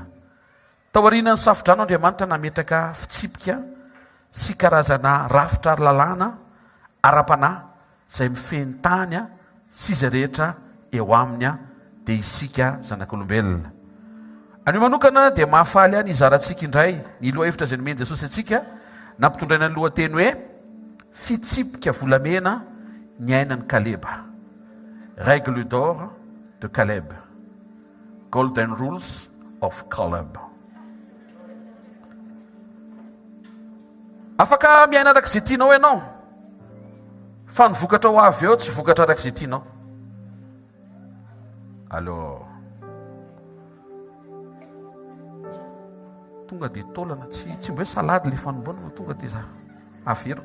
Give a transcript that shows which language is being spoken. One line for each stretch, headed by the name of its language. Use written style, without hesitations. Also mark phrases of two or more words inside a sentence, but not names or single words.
Malagasy: Taoriana ny safodrano Andriamanitra nametraka fitsipika sy karazana rafitra lalàna ara-panahy izay mifeny tany a sy izay rehetra eo aminy a dia isika zanak'olombelona. Anio manokana dia mahafaly any izarantsika indray ny loha hevitra izay nomeny Jesosy atsika nampitondraina ny lohateny hoe fitsipika volamena ny ainan'ny Kaleba.
French: Règle d'or de Caleb.
English: Golden rules of Caleb.
Malagasy: Afaka miaina arak'izay tianao ianao fa ny vokatra ho avy eo tsy vokatra arak'izay tianao. Alors tonga dia taolana tsy mbo hoe salady le fanomboana fa tonga dia averiko.